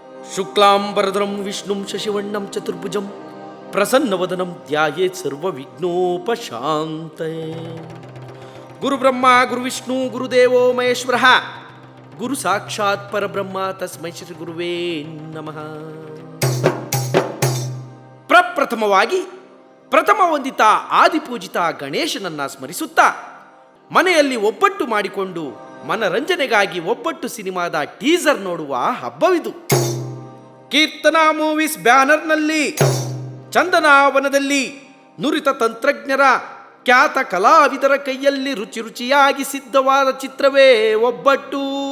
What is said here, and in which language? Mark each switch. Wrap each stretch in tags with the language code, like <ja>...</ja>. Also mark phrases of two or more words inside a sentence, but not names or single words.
<sa>ಶುಕ್ಲಾಂಬರಧರಂ ವಿಷ್ಣುಂ ಶಶಿವರ್ಣಂ ಚತುರ್ಭುಜಂ ಪ್ರಸನ್ನವದನಂ ಧ್ಯಾಯೇತ್ ಸರ್ವವಿಘ್ನೋಪಶಾಂತಯೇ. ಗುರುಬ್ರಹ್ಮ ಗುರುವಿಷ್ಣು ಗುರುದೇವೋ ಮಹೇಶ್ವರಃ ಗುರು ಸಾಕ್ಷಾತ್ ಪರಬ್ರಹ್ಮ ತಸ್ಮೈ ಶ್ರೀ ಗುರುವೇ ನಮಃ.</sa> <kn>ಪ್ರಪ್ರಥಮವಾಗಿ ಪ್ರಥಮ ವಂದಿತ ಆದಿಪೂಜಿತ ಗಣೇಶನನ್ನ ಸ್ಮರಿಸುತ್ತಾ ಮನೆಯಲ್ಲಿ ಒಬ್ಬಟ್ಟು ಮಾಡಿಕೊಂಡು ಮನರಂಜನೆಗಾಗಿ ಒಬ್ಬಟ್ಟು ಸಿನಿಮಾದ ಟೀಸರ್ ನೋಡುವ ಹಬ್ಬವಿದು. ಕೀರ್ತನಾ ಮೂವೀಸ್ ಬ್ಯಾನರ್ನಲ್ಲಿ ಚಂದನಾವನದಲ್ಲಿ ನುರಿತ ತಂತ್ರಜ್ಞರ ಖ್ಯಾತ ಕಲಾವಿದರ ಕೈಯಲ್ಲಿ ರುಚಿಯಾಗಿ ಸಿದ್ಧವಾದ ಚಿತ್ರವೇ ಒಬ್ಬಟ್ಟು.</kn>